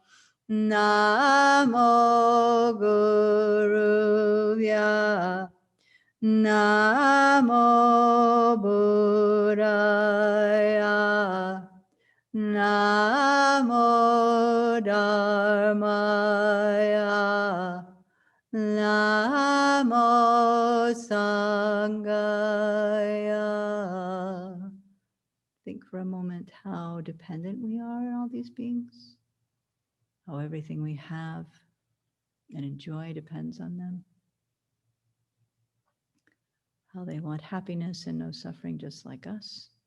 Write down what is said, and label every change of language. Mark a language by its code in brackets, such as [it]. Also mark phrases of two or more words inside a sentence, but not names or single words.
[sa] Namo Gurubhya, Namo Buddhaya, Namo Dharmaya, Namo Sanghaya. [en] Think for a moment how dependent we are on all these beings, how everything we have and enjoy depends on them, how they want happiness and no suffering just like us.